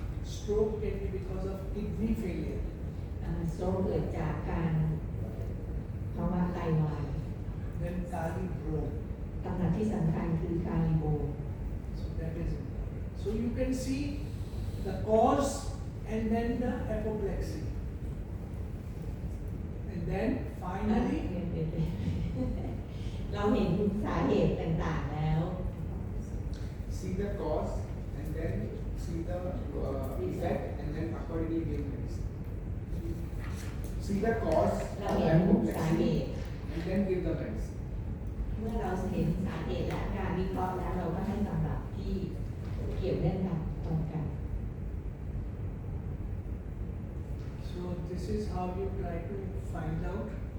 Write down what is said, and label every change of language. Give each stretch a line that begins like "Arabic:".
English: stroke can be because of kidney failure.
Thai: โซเกิดจากการภาวะไตวาย
English: Then cardibrome.
Thai: ตำรับที่สำคัญคือการลิโบ
English: So that is important. So you can see the cause and then the apoplexy. And then finally,
Thai: เราเห็นสาเหตุต่างๆแล้ว
English: See the cause and then see the effect and then accordingly give medicine. See the cause
Thai: เรา
English: of
Thai: เห็นสาเห
English: apoplexy
Thai: ตุ
English: and then give the medicine.
Thai: เมื่อเราเห็นสาเหตุและการวิเคราะห์แล้วเราก็ให้ตำรับที่เกี่ยวเนื่องกันตรงกัน
English: so this is how you try to find out.